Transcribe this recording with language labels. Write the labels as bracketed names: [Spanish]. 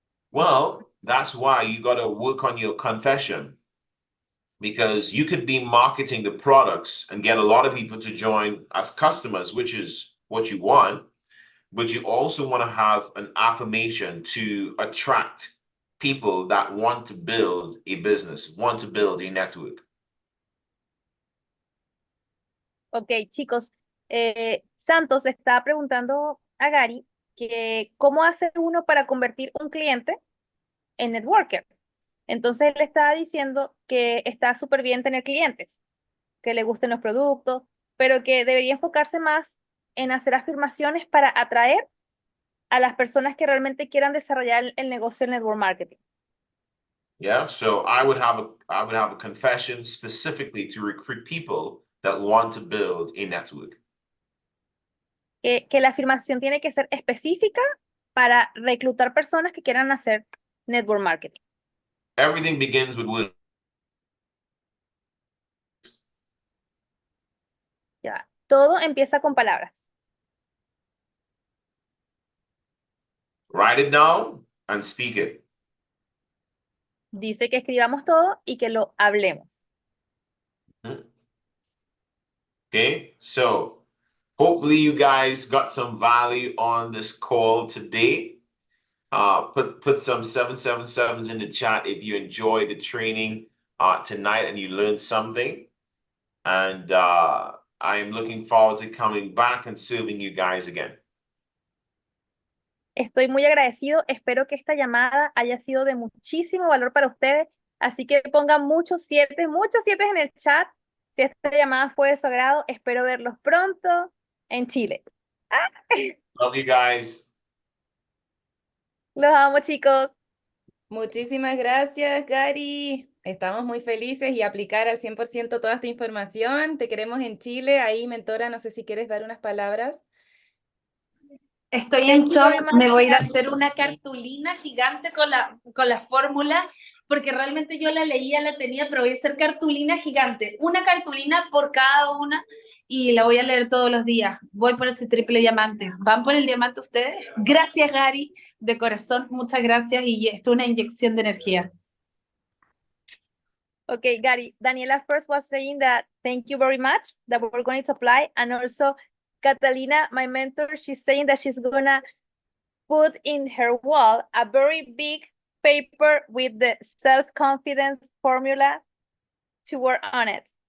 [English] Well, that's why you got to work on your confession, because you could be marketing the products and get a lot of people to join as customers, which is what you want, but you also want to have an affirmation to attract people that want to build a business, want to build a network. [Spanish] Ok, chicos. Santos está preguntando a Gary que cómo hace uno para convertir un cliente en networker. Entonces él está diciendo que está súper bien tener clientes, que le gusten los productos, pero que debería enfocarse más en hacer afirmaciones para atraer a las personas que realmente quieran desarrollar el negocio del network marketing. [English] Yeah, so I would have a confession specifically to recruit people that want to build a network. [Spanish] Que la afirmación tiene que ser específica para reclutar personas que quieran hacer network marketing. [English] Everything begins with words. [Spanish] Ya, todo empieza con palabras. [English] Write it down and speak it. [Spanish] Dice que escribamos todo y que lo hablemos. [English] Okay, so hopefully you guys got some value on this call today. Put some 777s in the chat if you enjoyed the training tonight and you learned something. And I am looking forward to coming back and serving you guys again. [Spanish] Estoy muy agradecido. Espero que esta llamada haya sido de muchísimo valor para ustedes. Así que pongan muchos siete en el chat. Si esta llamada fue de su agrado, espero verlos pronto en Chile. [English] Love you guys. [Spanish] Los amo, chicos. Muchísimas gracias, Gary. Estamos muy felices y aplicar al 100% toda esta información. Te queremos en Chile. Ahí, mentora, no sé si quieres dar unas palabras. Estoy en [English] Thank you [Spanish] shock, [English] very much, [Spanish] me voy a ir a [English] Gary. [Spanish] hacer una cartulina gigante con la fórmula, porque realmente yo la leía, la tenía, pero voy a hacer cartulina gigante, una cartulina por cada una, y la voy a leer todos los días. Voy por ese triple diamante. ¿Van por el diamante ustedes? Gracias, Gary, de corazón, muchas gracias, y esto es una inyección de energía. [English] Okay, Gary, Daniela first was saying that thank you very much, that we're going to apply. And also Catalina, my mentor, she's saying that she's gonna put in her wall a very big paper with the self-confidence formula to work on it.